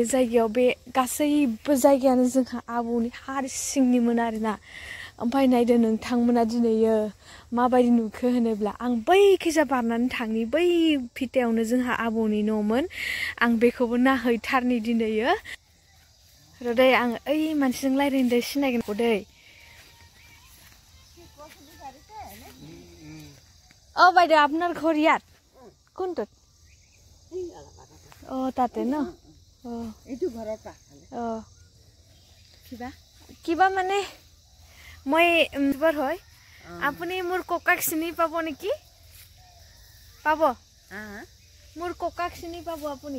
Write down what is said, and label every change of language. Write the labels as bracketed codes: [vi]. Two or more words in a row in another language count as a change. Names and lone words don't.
[brx] जायगायाव बे गासैबो जायगायानो जोंहा आबौनि हारसिंनिमोन आरोना ओमफ्राय नायदो नोंथांमोना दिनैयो माबायदि नुखो होनोब्ला आं बैखैजा बारनानै थांनि बै फिथायावनो जोंहा आबौनि न'मोन आं बेखौबो नाहैथारनि दिनैयो रदै आं ओइ मानसिजों रायज्लायनो सिनायगोन दै [as] অ' বাইদেউ আপনাৰ ঘৰ ইয়াত কোনটোত তাতে ন এইটো ঘৰৰ পাছফালে কিবা মানে মই এবাৰ হয় আপুনি মোৰ ককাক চিনি পাব নেকি পাব মোৰ ককাক চিনি পাব আপুনি